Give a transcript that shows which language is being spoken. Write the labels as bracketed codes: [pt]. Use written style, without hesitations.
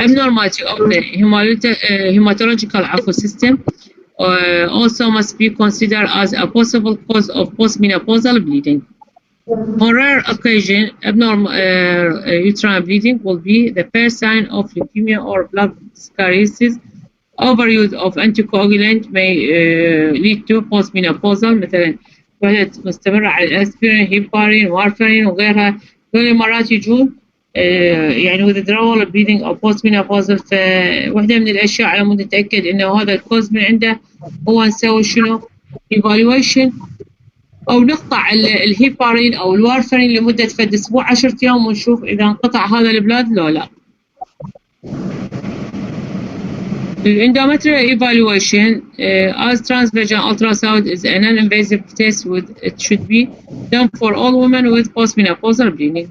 [en] abnormality of the hematological system also must be considered as a possible cause of postmenopausal bleeding. On rare occasion, abnormal uterine bleeding will be the first sign of leukemia or blood scarcity. Overuse of anticoagulant may lead to postmenopausal مثلا وحدة مستمرة على الاسبرين heparin warfarin وغيرها. [ar] دول مرات يجون يعني withdrawal bleeding او postmenopausal. فواحدة من الاشياء على مود نتاكد انه هذا الكوز من عنده هو نسوي شنو؟ evaluation او نقطع الهيبارين او الوارفرين لمده فد اسبوع 10 ايام ونشوف اذا انقطع هذا البلاد لو لا. [en] Endometrial evaluation as transvaginal ultrasound is a non-invasive test it should be done for all women with postmenopausal bleeding.